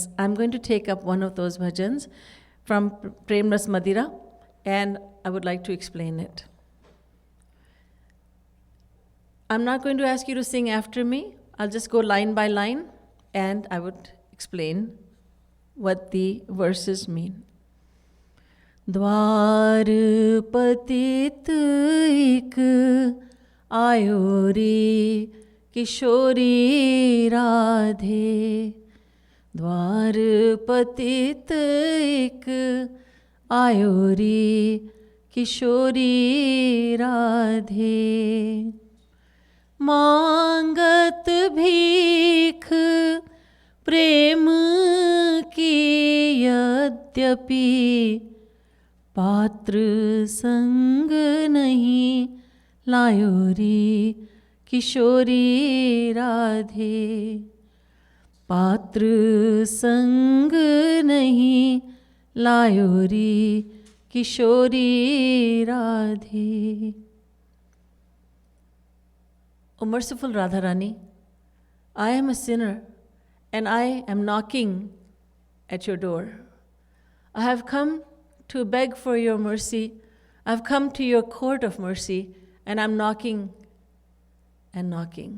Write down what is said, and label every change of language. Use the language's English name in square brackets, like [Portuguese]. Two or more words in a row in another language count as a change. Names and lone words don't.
[English] I'm going to take up one of those bhajans from Prem Ras Madira, and I would like to explain it. I'm not going to ask you to sing after me. I'll just go line by line, and I would explain what the verses mean. [Hindi] द्वार पतित इक आयोरी किशोरी राधे. द्वार पतित इक आयोरी किशोरी राधे. मांगत भीख प्रेम की यद्यपि पात्र संग नहीं लायो रे किशोरी राधे. पात्र संग नहीं लायो रे किशोरी राधे. [English] O merciful Radharani, I am a sinner. And I am knocking at your door. I have come to beg for your mercy. I've come to your court of mercy, and I'm knocking and knocking.